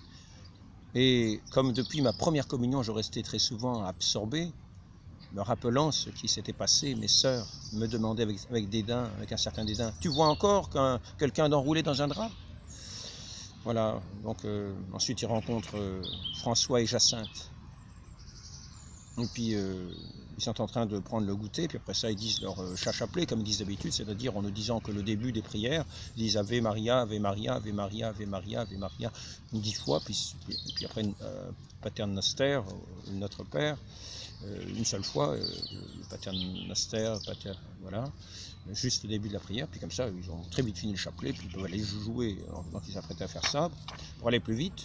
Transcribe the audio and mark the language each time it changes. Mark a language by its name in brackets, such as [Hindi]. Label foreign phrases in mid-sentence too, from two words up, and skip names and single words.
[French] Et comme depuis ma première communion, je restais très souvent absorbé, me rappelant ce qui s'était passé, mes sœurs me demandaient avec dédain, avec un certain dédain, « Tu vois encore quelqu'un d'enroulé dans un drap ?» Voilà, donc ensuite ils rencontrent François et Jacinthe. Et puis ils sont en train de prendre le goûter, puis après ça ils disent leur chapelet, comme ils disent d'habitude, c'est-à-dire en ne disant que le début des prières, ils disent [Latin] Ave Maria, Ave Maria, Ave Maria, Ave Maria, Ave Maria, [French] 10 fois, puis après [Latin] Pater Noster, [French] Notre Père, une seule fois, le [Latin] Pater Noster, [French] voilà, juste au début de la prière, puis comme ça ils ont très vite fini le chapelet, puis ils peuvent aller jouer, donc ils s'apprêtaient à faire ça, pour aller plus vite.